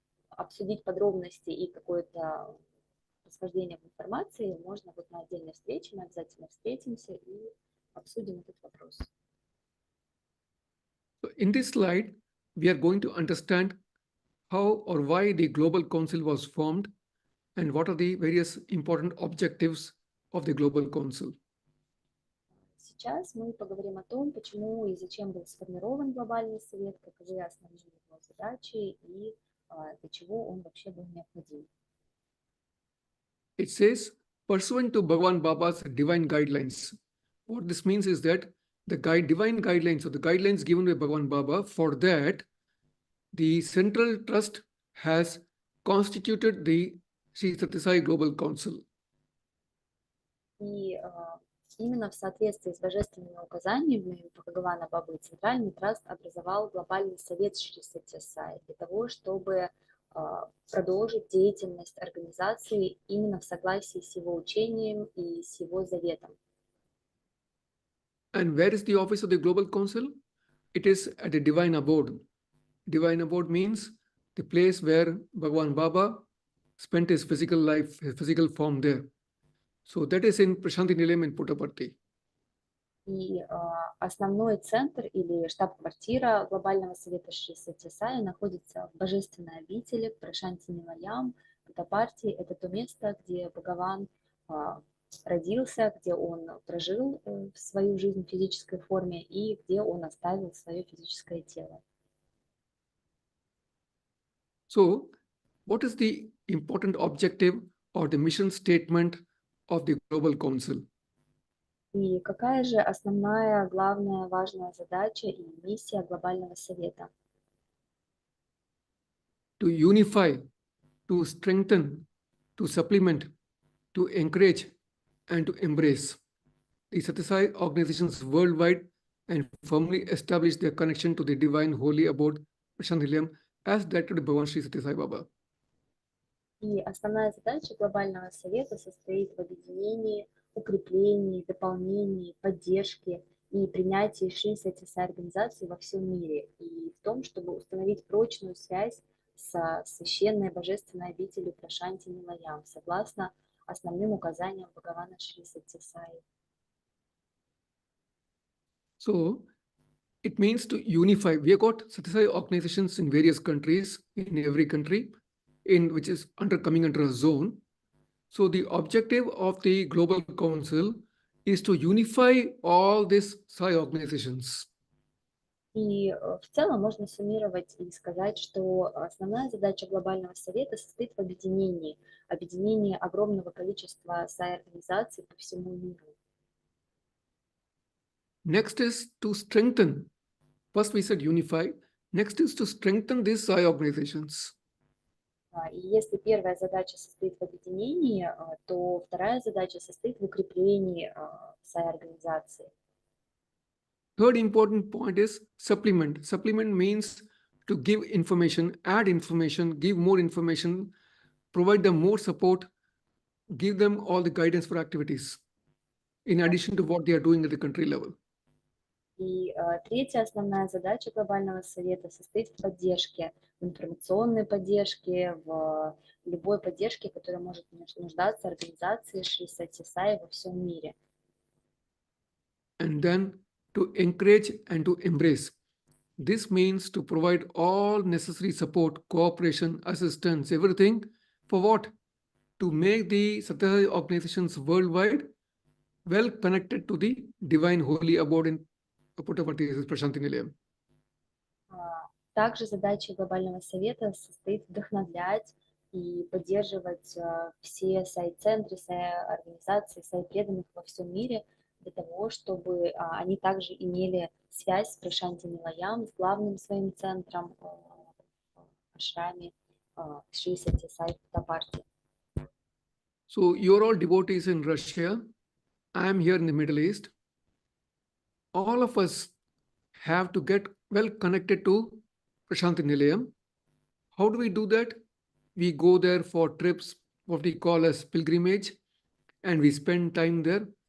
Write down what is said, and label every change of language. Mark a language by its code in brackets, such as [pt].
[ru] Обсудить подробности и какое-то расхождение в информации можно вот на отдельной встрече, мы обязательно встретимся и обсудим этот вопрос. [en] So in this slide, we are going to understand how or why the Global Council was formed and what are the various important objectives of the Global Council. [ru] Сейчас мы поговорим о том, почему и зачем был сформирован Глобальный Совет, каковы основные его задачи и для чего он вообще был необходим. [en] It says, pursuant to Bhagavan Baba's divine guidelines. What this means is that the divine guidelines, or the guidelines given by Bhagavan Baba, for that, the Central Trust has constituted the Shri Satya Sai Global Council. [ru] И Именно в соответствии с божественными указаниями Бхагавана Бабы Центральный Траст образовал Глобальный Совет Шри Сатья Саи для того, чтобы продолжить деятельность организации именно в согласии с его учением и с его заветом. [en] And where is the office of the Global Council? It is at the Divine Abode. Divine Abode means the place where Bhagavan Baba spent his physical life, his physical form there. So that is in Prashanti Nilayam in Puttaparthi. [ru] И основной центр или штаб-квартира Глобального Совета Шри Сатья Саи находится в Божественной обители Прашанти Нилаям, Путтапарти. Это то место, где Бхагаван родился, где он прожил свою жизнь в физической форме и где он оставил свое физическое тело. [en] So, what is the important objective or the mission statement of the Global Council? [ru] И какая же основная, главная, важная задача и миссия Глобального Совета? [en] To unify, to strengthen, to supplement, to encourage, and to embrace the Sathya Sai organizations worldwide and firmly establish their connection to the divine holy abode Prashanti Nilayam as directed by Bhagavan Shri Satya Sai Baba. [ru] И основная задача Глобального Совета состоит в объединении, укреплении, дополнении, поддержке и принятии Шри Сатья Саи организации во всем мире и в том, чтобы установить прочную связь со священной божественной обителью Прашанти Нилаям согласно основным указаниям Бхагавана Шри Сатья Саи. [en] So, it means to unify. We have got Satya Sai organizations in various countries, in every country, in which is coming under a zone. So the objective of the Global Council is to unify all these Sai organizations. [ru] И в целом можно суммировать и сказать, что основная задача Глобального Совета состоит в объединении огромного количества Сай-организаций по всему миру. [en] Next is to strengthen. First we said unify. Next is to strengthen these Sai organizations. [ru] И если первая задача состоит в объединении, то вторая задача состоит в укреплении Сай-организации. [en] Third important point is supplement. Supplement means to give information, add information, give more information, provide them more support, give them all the guidance for activities, in addition to what they are doing at the country level. [ru] И третья основная задача Глобального Совета состоит в поддержке, в информационной поддержке, в любой поддержке, которая может нуждаться организации Шри Сатья Саи во всем мире. [en] And then to encourage and to embrace. This means to provide all necessary support, cooperation, assistance, everything for what? To make the Satya Sai organizations worldwide well connected to the divine holy abode in Puttaparthi, Prashanti Nilayam. [ru] Также задача Глобального Совета состоит вдохновлять и поддерживать все Сай-центры, Сай-организации, Сай-преданных во всем мире для того, чтобы они также имели связь с Прашанти Нилаям, с главным своим центром в ашраме Шри Сатья Саи Путтапарти. [en] So you're all devotees in Russia. I am here in the Middle East. All of us have to get well connected to Prashanti Nilayam. How do we do that? We go there for trips, what we call as pilgrimage, and we spend time there.